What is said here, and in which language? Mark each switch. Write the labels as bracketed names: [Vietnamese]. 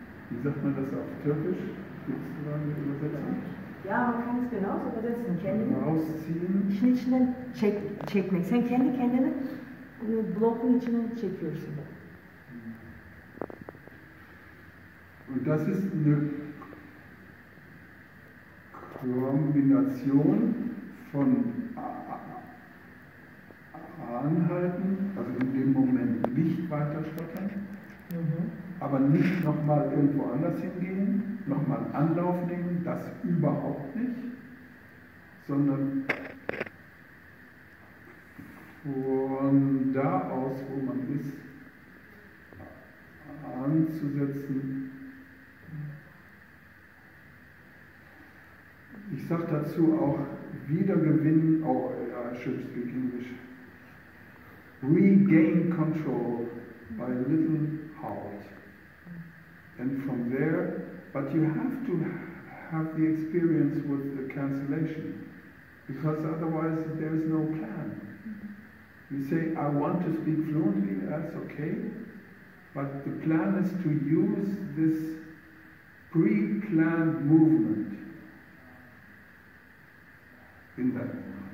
[German] wie sagt man das auf Türkisch? Gibt es da eine Übersetzung? Ya man kann es genauso übersetzen. [Turkish] Kendini [German] Rausziehen. [Turkish] işin içinden çekmek. Sen kendi kendini blokun içinden çekiyorsun. [German] Und das ist eine Kombination von Anhalten, also in dem Moment nicht weiter stottern, aber nicht nochmal irgendwo anders hingehen, nochmal Anlauf nehmen, das überhaupt nicht, sondern von da aus, wo man ist, anzusetzen. Ich sage dazu auch wiedergewinnen, [English] oh, I should speak English, regain control by a little halt. And from there, but you have to have the experience with the cancellation, because otherwise there is no plan. You say, I want to speak fluently, that's okay, but the plan is to use this pre-planned movement in that moment.